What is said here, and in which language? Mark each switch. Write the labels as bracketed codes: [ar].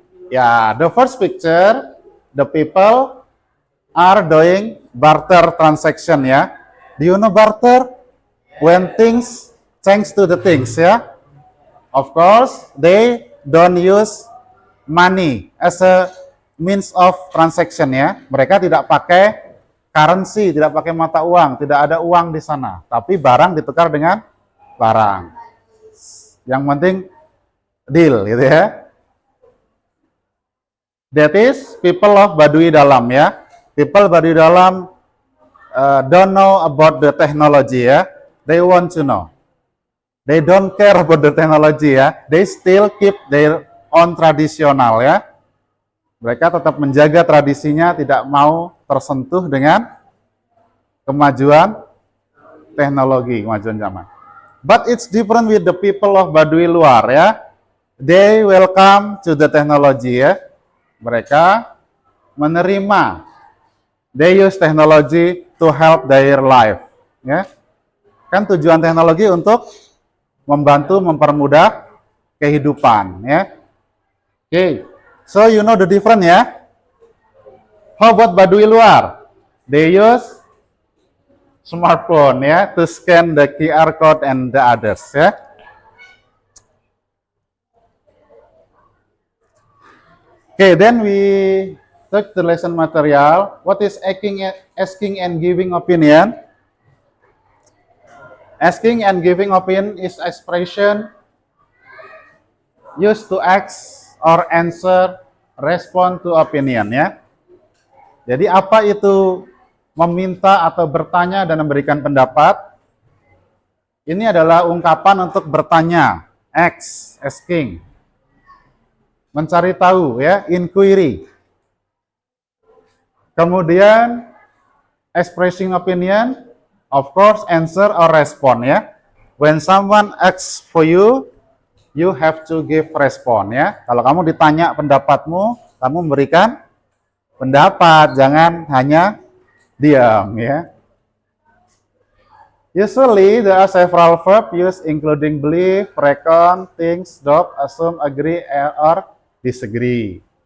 [en] Ya, the first picture, the people are doing barter transaction ya. Do you know barter? When things change to the things ya. Of course, they don't use money as a means of transaction ya. [id] Mereka tidak pakai currency, tidak pakai mata uang, tidak ada uang di sana. Tapi barang ditukar dengan barang. Yang penting deal gitu ya. [en] That is people of Baduy Dalam ya. People Baduy Dalam don't know about the technology ya. They want to know. They don't care about the technology ya. They still keep their own traditional ya. [id] Mereka tetap menjaga tradisinya, tidak mau tersentuh dengan kemajuan teknologi, kemajuan zaman. [en] But it's different with the people of Baduy Luar ya. They welcome to the technology ya. [id] Mereka menerima. [en] They use technology to help their life ya. [id] Kan tujuan teknologi untuk membantu mempermudah kehidupan ya. [en] Oke. So you know the difference ya. How about Baduy Luar? They use smartphone ya to scan the QR code and the others ya. Okay, then we take the lesson material. What is asking and giving opinion? Asking and giving opinion is expression used to ask or answer respond to opinion ya. [id] Jadi apa itu meminta atau bertanya dan memberikan pendapat? Ini adalah ungkapan untuk bertanya, asking. Mencari tahu ya, inquiry. Kemudian [en] expressing opinion, of course answer or respond ya. When someone asks for you, you have to give respond ya. [id] Kalau kamu ditanya pendapatmu, kamu memberikan pendapat, jangan hanya diam ya. [en] Usually there are several verbs used including believe, reckon, think, doubt, assume, agree, or disagree.